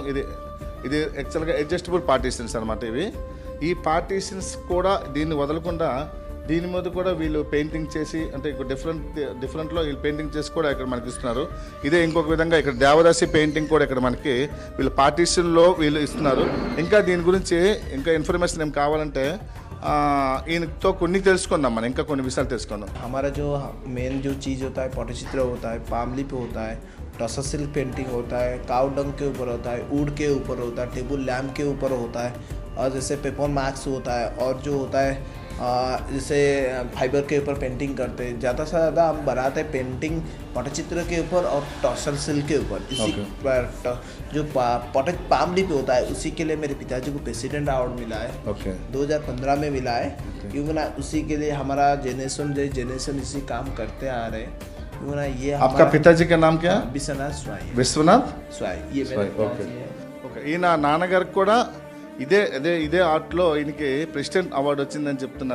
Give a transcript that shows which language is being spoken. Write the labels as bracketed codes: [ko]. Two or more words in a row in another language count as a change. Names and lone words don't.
[te] ఇది యాక్చువల్గా [en] adjustable partitions [te] అనమాట. ఈ పార్టీషన్స్ కూడా దీన్ని వదలకుండా దీని మీద కూడా వీళ్ళు పెయింటింగ్ చేసి, అంటే డిఫరెంట్లో వీళ్ళు పెయింటింగ్ చేసి కూడా ఇక్కడ మనకి ఇస్తున్నారు. ఇదే ఇంకొక విధంగా ఇక్కడ దేవదాసి పెయింటింగ్ కూడా ఇక్కడ మనకి వీళ్ళు పార్టీషన్లో వీళ్ళు ఇస్తున్నారు. ఇంకా దీని గురించి ఇంకా ఇన్ఫర్మేషన్ ఏం కావాలంటే ఈయనతో కొన్ని తెలుసుకుందాం, మనం ఇంకా కొన్ని విషయాలు తెలుసుకుందాం. [hi] हमारा जो मेन जो चीज़ होता है पटचित्र होता है, पामली पे होता है, टसा [en] silk painting [hi] होता है, [en] cow dung [hi] के ऊपर होता है, ऊड के ऊपर होता है, [en] table lamp [hi] के ऊपर होता है, और जैसे [en] paper mache [hi] होता है, और जो होता है जैसे फाइबर के ऊपर पेंटिंग करते हैं. ज़्यादा से ज़्यादा हम बनाते हैं पेंटिंग पटचित्र के ऊपर और टॉसल सिल्क के ऊपर. इसी जो पामली पे होता है उसी के लिए मेरे पिताजी को [en] president award [hi] मिला है. 2015 में मिला है. क्योंकि ना उसी के लिए हमारा जेनरेशन इसी काम करते आ रहे हैं. क्योंकि ना ये आपका पिताजी का नाम क्या? विश्वनाथ स्वाई. విశ్వనాథ్ स्वाई. ये मेरे पिताजी है. [te] ఓకే. ఈయన నాన్నగారికి కూడా ఇదే ఆర్ట్లో ఈయనకి [en] president award [te] వచ్చిందని చెప్తున్నారు.